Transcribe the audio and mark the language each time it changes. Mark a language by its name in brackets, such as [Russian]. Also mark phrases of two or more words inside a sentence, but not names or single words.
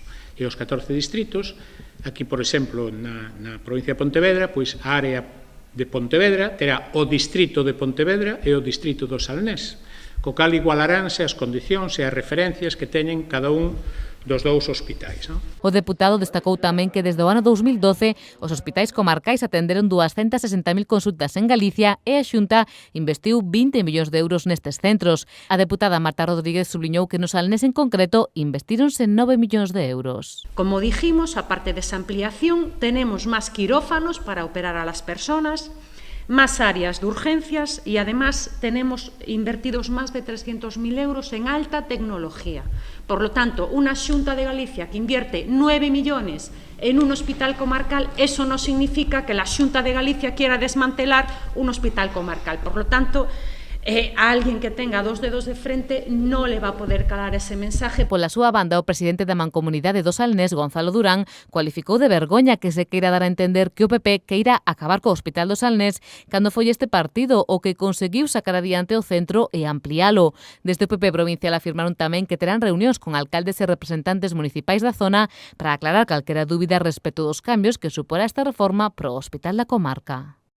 [Galician] E os 14 distritos, aquí, por exemplo, na provincia de Pontevedra, pois a área de Pontevedra terá o distrito de Pontevedra e o distrito do Salnés, co cal igualaránse as condicións e as referencias que teñen cada un dos dous hospitais. O deputado destacou tamén que desde o ano 2012 os hospitais comarcais atenderon 260.000 consultas en Galicia e a Xunta investiu 20 millóns de euros nestes centros. A deputada Marta Rodríguez subliñou que no Salnés en concreto investíronse 9 millóns de euros. [Spanish] Como dijimos, aparte de esa ampliación, tenemos más quirófanos para operar a las personas, más áreas de urgencias y además tenemos invertidos más de 300.000 euros en alta tecnología. Por lo tanto, una Xunta de Galicia que invierte 9 millones en un hospital comarcal, eso no significa que la Xunta de Galicia quiera desmantelar un hospital comarcal. Por lo tanto, a alguén que tenga dos dedos de frente non le va a poder calar ese mensaje. [Galician] Pola súa banda, o presidente da Mancomunidade do Salnés, Gonzalo Durán, cualificou de vergoña que se queira dar a entender que o PP queira acabar co Hospital do Salnés cando foi este partido o que conseguiu sacar adiante o centro e ampliálo. Desde o PP provincial afirmaron tamén que terán reunións con alcaldes e representantes municipais da zona para aclarar calquera dúbida respecto dos cambios que suporá esta reforma pro Hospital da Comarca.